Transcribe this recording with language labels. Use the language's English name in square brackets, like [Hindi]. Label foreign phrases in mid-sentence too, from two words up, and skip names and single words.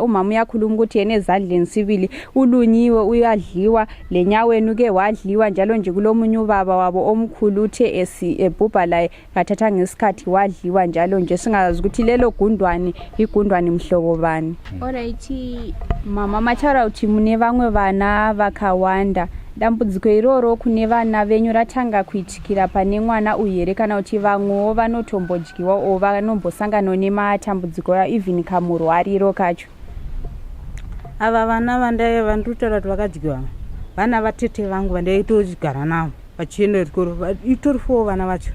[North Ndebele] Umama uyakhuluma ukuthi yena ezandleni sibili ulunyiwe uyadliwa, lenyaweni ke wadliwa. Njalo nje kulomunye ubaba wabo omkhulu uthe ebhubha laye kathatha ngesikhathi wadliwa. Njalo nje singazi ukuthi lelo gundwane igundwane mhlobo bani. [Shona] Alright mama machara uthi mune vamwe vana vakawanda, dambudziko iroro kune vana venyu ratanga kuitikira pane mwana uyere, kana kuti vamwewo vanotombodyiwa o vanombosangana nematambudziko even kamurwariro kacho? Ava vana vandai vandotaura kuti vakadyiwa vana vatete vangu vandaitogara navo vachienda chikoro, itori 4 vana vacho.